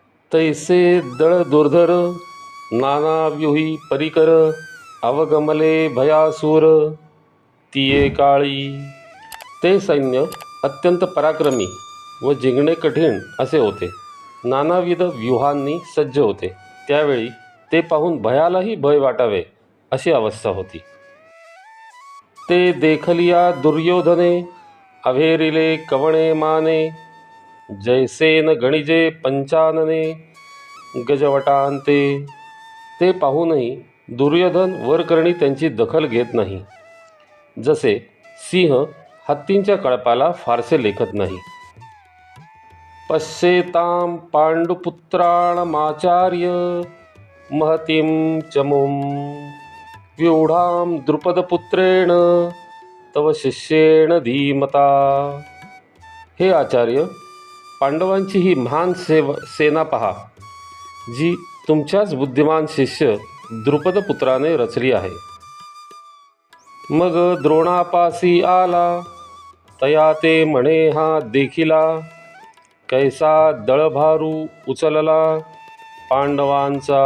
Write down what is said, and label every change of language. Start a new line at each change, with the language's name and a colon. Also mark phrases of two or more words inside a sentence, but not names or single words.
Marathi: तैसे दळ दुर्धर नाना व्यूही परिकर अवगमले भयासूर तिये काळी. ते सैन्य अत्यंत पराक्रमी व जिंकणे कठीण असे होते. नानाविध व्यूहांनी सज्ज होते. त्यावेळी ते पाहून भयालाही भय वाटावे अशी अवस्था होती. ते देखलिया दुर्योधने अभेरिले कवणे माने जैसेन गणिजे पंचानने गजवटांते. ते पाहूनही दुर्योधन वरकरणी त्यांची दखल घेत नाही, जसे सिंह हत्तींच्या कळपाला फारसे लेखत नाही.
Sanskrit: पश्येतां पांडुपुत्राणमाचार्य महतीं चमुं व्यूढां द्रुपदपुत्रेण तव शिष्येण धीमता.
Marathi: हे आचार्य, पांडवांची ही महान सेना पहा, जी तुमच्याच बुद्धिमान शिष्य द्रुपदपुत्राने रचली आहे. मग द्रोणापासी आला तया ते म्हणे हा देखिला कैसा दळभारू उचलला पांडवांचा.